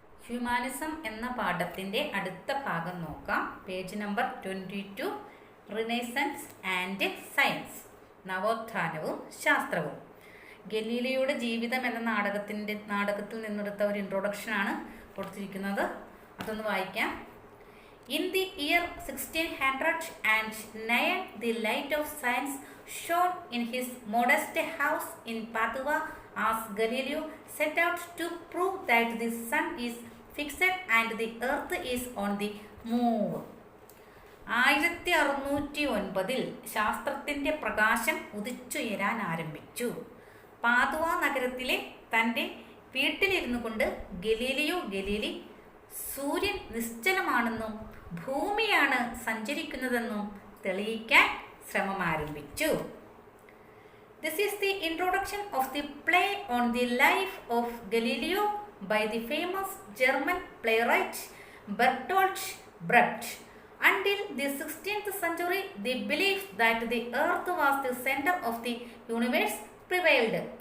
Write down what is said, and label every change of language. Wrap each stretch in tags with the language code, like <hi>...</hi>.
<ml>Humanism എന്ന പാഠത്തിൻ്റെ അടുത്ത ഭാഗം നോക്കാം. Page number 22, renaissance and science, നവോത്ഥാനവും ശാസ്ത്രവും. ഗലീലിയോയുടെ ജീവിതം എന്ന നാടകത്തിൽ നിന്നെടുത്ത ഒരു ഇൻട്രൊഡക്ഷനാണ് കൊടുത്തിരിക്കുന്നത്. അതൊന്ന് വായിക്കാം.</ml> <en>In the year 1609, the light of science shone in his modest house in Padua as Galileo set out to prove that the sun is fixed and the earth is on the move.</en> <ml>1609 ശാസ്ത്രത്തിൻ്റെ പ്രകാശം ഉദിച്ചുയരാൻ ആരംഭിച്ചു. പാതുവ നഗരത്തിലെ തൻ്റെ വീട്ടിലിരുന്നു കൊണ്ട് Galilei സൂര്യൻ നിശ്ചലമാണെന്നും ഭൂമിയാണ് സഞ്ചരിക്കുന്നതെന്നും തെളിയിക്കാൻ ശ്രമം ആരംഭിച്ചു.</ml> <en>This is the introduction of the play on the life of Galileo by the famous German playwright Bertolt Brecht. Until the 16th century, the belief that the earth was the center of the universe prevailed.</en>